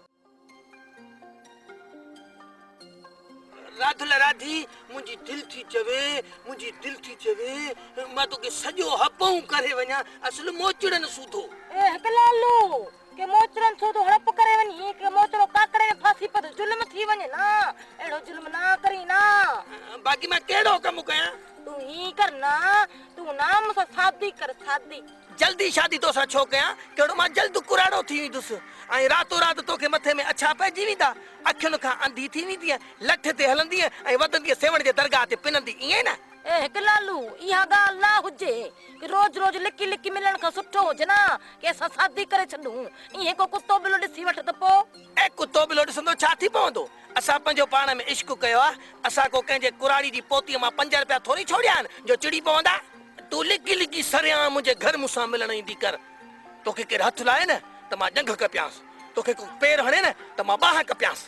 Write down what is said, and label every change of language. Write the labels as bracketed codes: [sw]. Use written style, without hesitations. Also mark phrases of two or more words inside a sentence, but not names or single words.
[sd] राधुल राधी मुंहिंजी दिलि थी चवे मां तोखे सॼो हपूं करे वञा असुल मोचड़नि सूधो ए हिकु लालू के मोचड़नि सूधो हड़प करे वञी के मोचड़ो काकड़े में फांसी पर जुल्म थी वञे ना अहिड़ो जुल्म ना करी ना बाक़ी मां कहिड़ो कमु कयां तू ही कर ना तू ना मूंसां शादी कर शादी जल्दी शादी तोसां छो कयां कहिड़ो मां जल्द कुराड़ो थी वेंदुसि ऐं रातो राति तोखे मथे में अछा पइजी वेंदा अखियुनि खां अंधी थी वेंदी लठ ते हलंदी ऐं वधंदी सेवण जे दरगाह ते पिनंदी ईअं न ए हिकु लालू इहा ॻाल्हि ना हुजे कि रोज रोज लिकी लिकी मिलण खां सुठो हुजे ना कि असां शादी करे छॾूं ईअं को कुतो बिलो ॾिसी वठ त पोइ ऐं कुतो बिलो ॾिसंदो छा थी पवंदो असां पंहिंजो पाण में इश्क कयो आहे असां को कंहिंजे कुराड़ी जी पोतीअ मां 5 रुपया थोरी छोड़िया आहिनि जो चिड़ी पवंदा तूं लिकी लिकी सरियां मुंहिंजे घर मूंसां मिलण ईंदी कर तोखे केरु हथु लाहे न त मां ॼंघ कपियांसि तोखे को पेर हणे न त मां बाहि कपियांसि